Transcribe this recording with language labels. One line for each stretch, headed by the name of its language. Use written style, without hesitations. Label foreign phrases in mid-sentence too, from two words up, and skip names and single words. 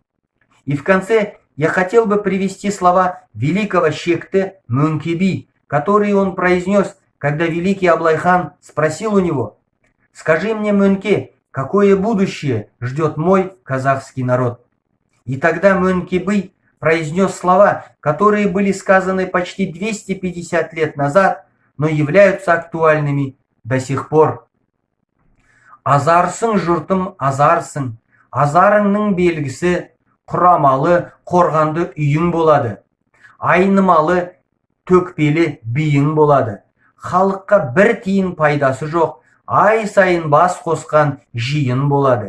Russian: И в конце я хотел бы привести слова великого Шекты Мөңке Би, которые он произнес, когда великий Аблайхан спросил у него: «Скажи мне, Мөңке, какое будущее ждет мой казахский народ?» И тогда Мөңке Би произнес слова, которые были сказаны почти 250 лет назад, но являются актуальными до сих пор.
Kazakh: «Азарсың жұртым, азарсың, азарыңның белгісі, құрамалы, қорғанды үйің болады. Айнымалы, төкпелі биің болады. Халыққа бір тиын пайдасы жоқ, ай сайын бас қосқан жиын болады.